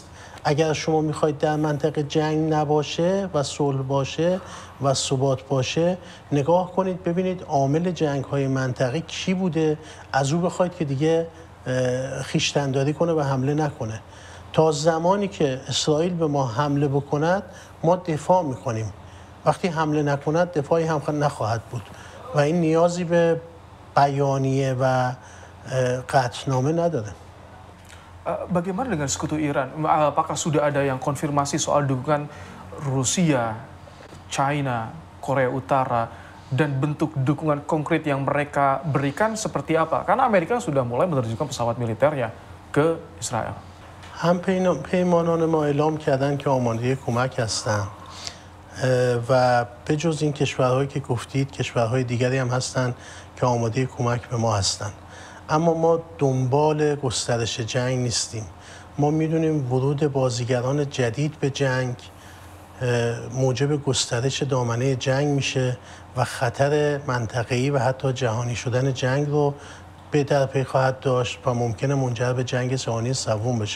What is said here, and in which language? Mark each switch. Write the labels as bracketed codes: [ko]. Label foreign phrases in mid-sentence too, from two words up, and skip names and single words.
[fa] اگر شما میخواید در منطقه جنگ نباشه و صلح باشه و ثبات باشه، نگاه کنید ببینید عامل جنگ‌های منطقی کی بوده، از او بخواید که دیگه خویشتن‌داری کنه و حمله نکنه. تا زمانی که اسرائیل به ما حمله بکند ما دفاع میکنیم، وقتی حمله نکند دفاعی هم نخواهد بود و این نیازی به بیانیه و قطعنامه نداره. [id] Bagaimana dengan sekutu Iran? Apakah sudah ada yang konfirmasi soal dukungan Rusia, China, Korea Utara, dan bentuk dukungan konkret yang mereka berikan seperti apa? Karena Amerika sudah mulai menerjunkan pesawat militernya ke Israel. [fa] هم پیمانان ما اعلام کردن که آماده کمک هستن و به جز این کشورهایی که گفتید کشورهای دیگری هم هستن که آماده کمک به ما هستن. اما ما دنبال گسترش جنگ نیستیم. ما میدونیم ورود بازیگران جدید به جنگ موجب گسترش دامنه جنگ میشه و خطر منطقه‌ای و حتی جهانی شدن جنگ رو به در پی خواهد داشت و ممکنه منجر به جنگ جهانی سوم بشه.